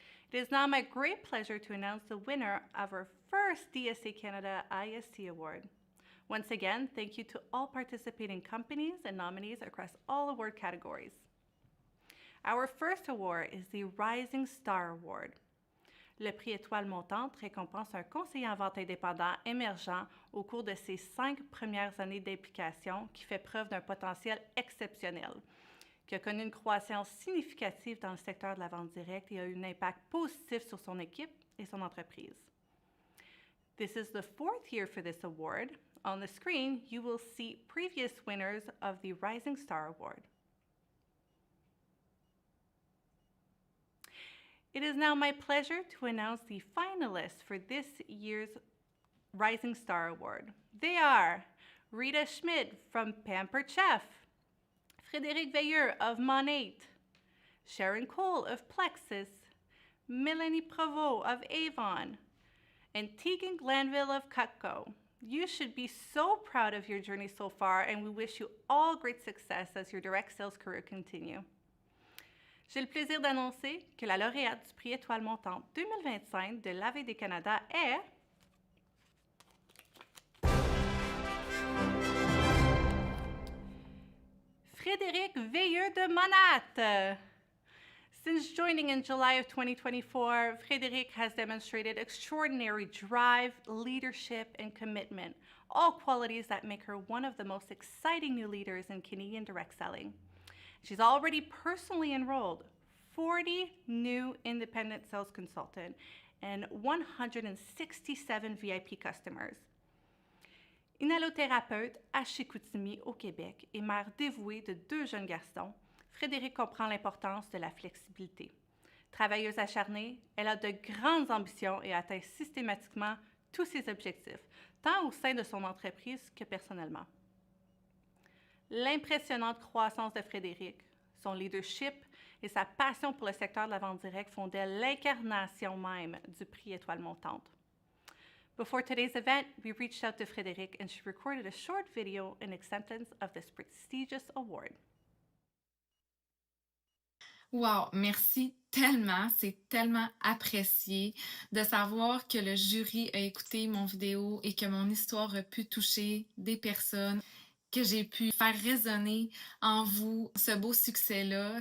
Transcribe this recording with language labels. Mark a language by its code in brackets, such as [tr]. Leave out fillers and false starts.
[en] It is now my great pleasure to announce the winner of our first DSA Canada ISC Award. Once again, thank you to all participating companies and nominees across all award categories. Our first award is the Rising Star Award. [fr] Le prix Étoile Montante récompense un conseiller en vente indépendant émergent au cours de ses 5 premières années d'implication qui fait preuve d'un potentiel exceptionnel, qui a connu une croissance significative dans le secteur de la vente directe et a eu un impact positif sur son équipe et son entreprise. [en] This is the 4th year for this award. On the screen, you will see previous winners of the Rising Star Award. It is now my pleasure to announce the finalists for this year's Rising Star Award. They are Rita Schmidt from Pampered Chef, Frédéric Veilleux of Monate, Sharon Cole of Plexus, Melanie Provost of Avon, and Tegan Glanville of Cutco. You should be so proud of your journey so far, and we wish you all great success as your direct sales career continue. [fr] J'ai le plaisir d'annoncer que la lauréate du prix Étoile Montante 2025 de l'ISC Canada est Frédéric Veilleux de Monate. [en] Since joining in July of 2024, Frédéric has demonstrated extraordinary drive, leadership, and commitment, all qualities that make her one of the most exciting new leaders in Canadian direct selling. She's already personally enrolled 40 new independent sales consultants and 167 VIP customers. [fr] Inhalothérapeute à Chicoutimi au Québec et mère dévouée de 2 jeunes garçons, Frédéric comprend l'importance de la flexibilité. Travailleuse acharnée, elle a de grandes ambitions et atteint systématiquement tous ses objectifs, tant au sein de son entreprise que personnellement. L'impressionnante croissance de Frédéric, son leadership et sa passion pour le secteur de la vente directe font d'elle l'incarnation même du prix Étoile Montante. [en] Before today's event, we reached out to Frédéric and she recorded a short video in acceptance of this prestigious award. [fr] Wow, merci tellement, c'est tellement apprécié de savoir que le jury a écouté mon vidéo et que mon histoire a pu toucher des personnes que j'ai pu faire résonner en vous ce beau succès-là.